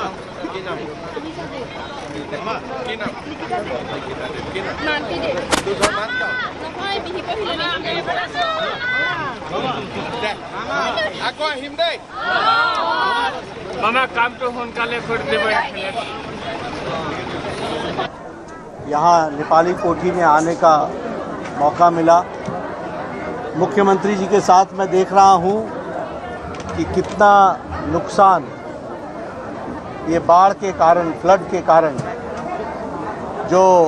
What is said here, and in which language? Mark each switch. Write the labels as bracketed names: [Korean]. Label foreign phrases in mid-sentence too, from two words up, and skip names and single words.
[Assamese] কি নাম আকৌ আহিম দেই মামা কামটো সোনকালে কৰি দিব [Hindi] यहाँ नेपाली कोठी में आने का मौका मिला मुख्यमंत्री जी के साथ मैं देख रहा हूँ कि कितना नुकसान ये बाढ़ के कारण फ्लड के कारण जो